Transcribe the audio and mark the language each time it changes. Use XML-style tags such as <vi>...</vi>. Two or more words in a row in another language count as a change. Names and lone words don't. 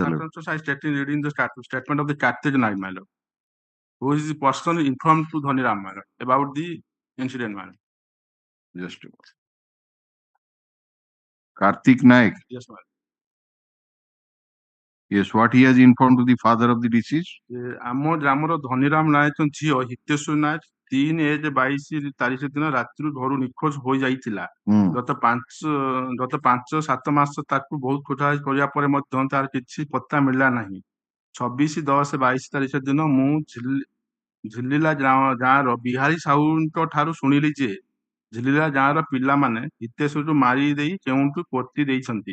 <en>I stated reading the statement of the Kartik Naik, my lord, who is the person informed to Dhaniram, my lord, about the incident, my lord. Just Kartik Naik. Yes, my lord. Yes, what he has informed to the father of the deceased?</en> <or>ଆମ ଗ୍ରାମର ଧନିରାମ ନାୟକ ଝିଅ ହିତେଶ୍ୱରୀ ନାୟକ 3/1/22 ତାରିଖ ଦିନ ରାତିରୁ ଘରୁ ନିଖୋଜ ହୋଇଯାଇଥିଲା। ଗତ 5-7 ମାସ ତାକୁ ବହୁତ ଖୋଜାଖୋଜି କରିବା ପରେ ମଧ୍ୟ ତାର କିଛି ପତ୍ତା ମିଳିଲା ନାହିଁ। 26/10/22 ତାରିଖ ଦିନ ମୁଁ ଝିଲିଲା ଗାଁର ବିହାରୀ ସାହୁଙ୍କ ଠାରୁ ଶୁଣିଲି ଯେ ଝିଲିଲା ଗାଁର ପିଲାମାନେ ହିତେଶ୍ୱରୀକୁ ମାରି ଦେଇ କେଉଁଠୁ ପୋତି ଦେଇଛନ୍ତି।</or>